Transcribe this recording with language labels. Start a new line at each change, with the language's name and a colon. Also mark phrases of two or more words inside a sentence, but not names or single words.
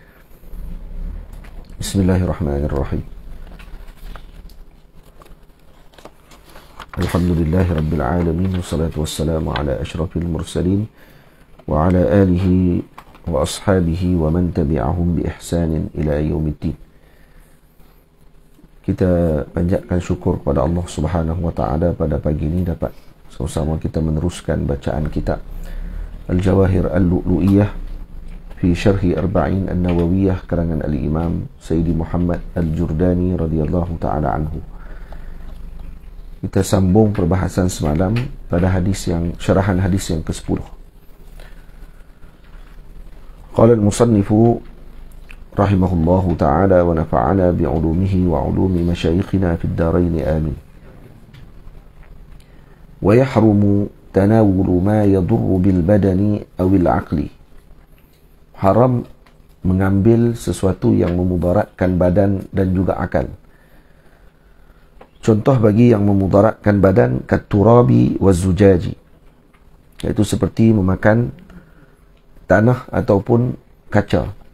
Arabic: بسم الله الرحمن الرحيم. الحمد لله رب العالمين، والصلاة والسلام على أشرف المرسلين وعلى آله وأصحابه ومن تبعهم بإحسان إلى يوم الدين.
Malay: Kita panjatkan syukur kepada Allah
Arabic: سبحانه وتعالى
Malay: pada pagi ini dapat sama-sama kita meneruskan bacaan kitab Al-Jawahir Al-Lu'lu'iyah fi Syarhi Arba'in An-Nawawiyah karangan Al-Imam Sayyidi Muhammad Al-Jurdani
Arabic: رضي الله تعالى عنه.
Malay: Kita sambung perbahasan semalam pada syarahan hadis yang ke-10.
Arabic: قال المصنف رحمه الله تعالى ونفعنا بعلومه وعلوم مشايخنا في الدارين آمين. ويحرم تناول ما يضر بالبدن أو العقل.
Malay: Haram mengambil sesuatu yang memudaratkan badan dan juga akal. Contoh bagi yang memudaratkan badan
Arabic: كالتراب والزجاج,
Malay: yaitu seperti memakan tanah ataupun kaca.